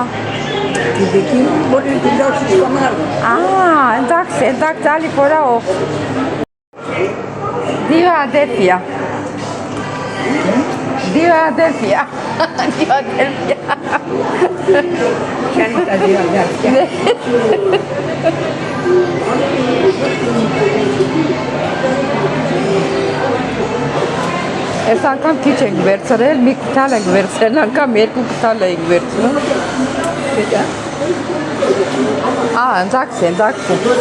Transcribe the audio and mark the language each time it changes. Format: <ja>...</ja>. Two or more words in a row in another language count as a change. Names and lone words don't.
<el>τη δική μου μπορεί να τη δώσει στον άλλο. α, εντάξει, άλλη φορά ο. Δύο αδέρφια. Δύο αδέρφια. Ποια είναι τα δύο αδέρφια.</el> <hy>Այս անգամ քիչ ենք վերցրել, մի քթալ ենք վերցրել, անգամ երկու քթալ ենք վերցնում։ Εντάξει.</hy>